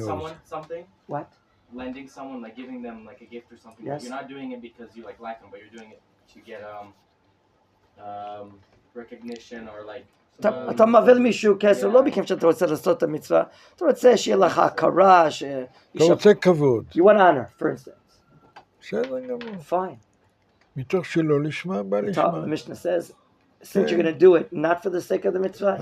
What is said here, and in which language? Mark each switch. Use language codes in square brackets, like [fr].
[en] lending someone something. What? Lending someone, like giving them like a gift or something. Yes. You're not doing it because you like them, but you're doing it to get recognition or like. [he] אתה מעביר מישהו כסף, לא בכיף שאתה רוצה לעשות את המצווה, אתה רוצה שיהיה לך הכרה, אתה רוצה כבוד. [en] You want honor, for instance. [he] בסדר גמור. [en] Fine. [he] מתוך שלא לשמה, בא לשמה. [en] The Mishnah says, since you're going to do it, not for the sake of the mitzvah,